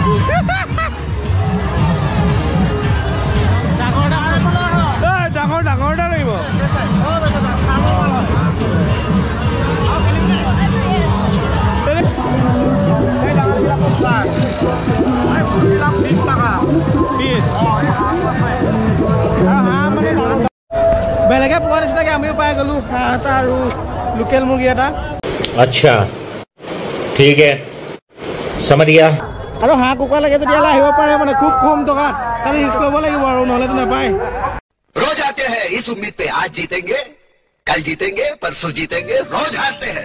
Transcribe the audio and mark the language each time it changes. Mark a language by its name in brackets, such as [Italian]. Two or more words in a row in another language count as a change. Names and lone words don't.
[Assamese] ডাঙৰ ডাঙৰ এটা লাগিব বেলেগে পোৱা নিচিনাকে আমিও পাই গলো হাঁহ এটা আৰু লোকেল মুৰ্গী এটা আচ্ছা ঠিক আছে [Hindi] समझ गया [Assamese] আৰু হাঁহ কুকুৰা লাগে তেতিয়াহ'লে আহিব পাৰে মানে খুব কম টকাত খালি ৰিস্ক ল'ব লাগিব আৰু নহ'লেতো নাপায় [Hindi] रोज आते हैं इस उम्मीद पे आज जीतेंगे कल जीतेंगे परसों जीतेंगे रोज हारते हैं